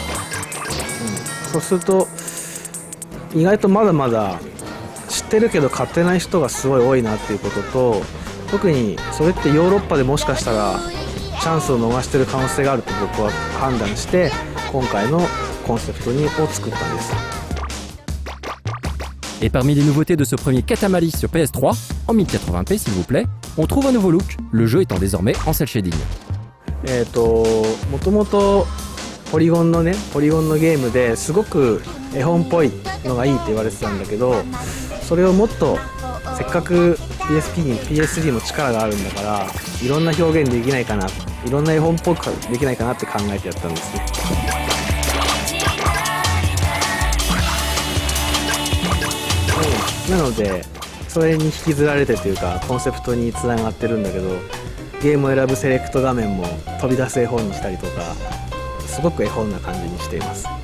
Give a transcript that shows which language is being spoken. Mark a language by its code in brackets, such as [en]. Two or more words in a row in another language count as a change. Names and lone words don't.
[ja] そうすると意外とまだまだ知ってるけど買ってない人がすごい多いなっていうことと、特にそれってヨーロッパでもしかしたらチャンスを逃してる可能性があると僕は判断して、今回のコンセプトを作ったんです。 [fr] Et parmi les nouveautés de ce premier Katamari sur PS3, en 1080p s'il vous plaît, on trouve un nouveau look, le jeu étant désormais en cel shading. [ja] もともとポリゴンのゲームですごく絵本っぽいのがいいって言われてたんだけど、それをもっとせっかく PSP に PS3 も力があるんだから、いろんな表現できないかな、いろんな絵本っぽくできないかなって考えてやったんですね。なのでそれに引きずられてというか、コンセプトにつながってるんだけど、ゲームを選ぶセレクト画面も飛び出す絵本にしたりとか、すごく絵本な感じにしています。